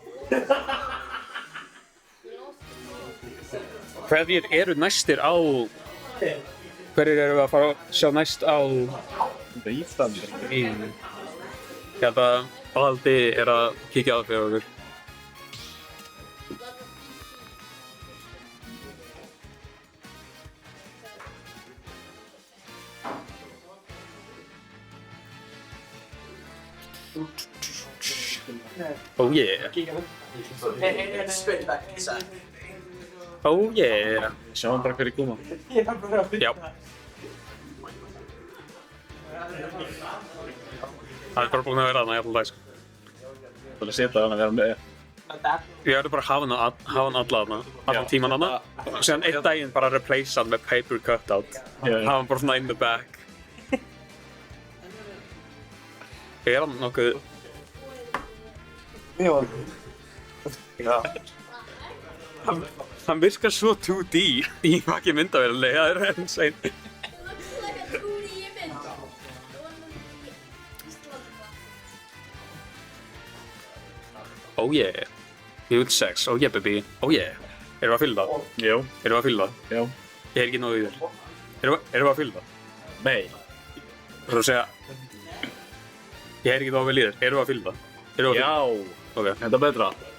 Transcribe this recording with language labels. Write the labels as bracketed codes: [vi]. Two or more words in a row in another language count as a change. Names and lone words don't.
[is] Hverjir eru næstir á... Hverjir eru við að fara að sjá næst á... Ísland. Ég held að Aldi er að kíkja á það fyrir okkur. [en] Oh yeah. Oh yeah. [is] Sjáum bara hverju koma. Já. Það er bara búin að vera þarna í allan dag, sko. Það er að setja hann að vera með. Ég verður bara að hafa hann alla þarna, allan tíman þarna. Og síðan einn daginn bara replace hann með [en] paper cutout. [is] Hafa hann bara svona [en] in the back. [is] Er hann nokkuð... Hann virkar svo 2D í fucking myndavélinni, það er insane. [en] Oh yeah. Huge sex. Oh yeah, baby. Oh yeah. [is] Erum við að fylla það? Jú. Erum við að fylla það? Já. Ég er ekki nógu í þér. Erum við að fylla það? Nei. Þú þarf að segja... Ég er ekki nógu vel í þér. Erum við að fylla það? Erum við að fylla það? Já. Ok. Þetta er betra.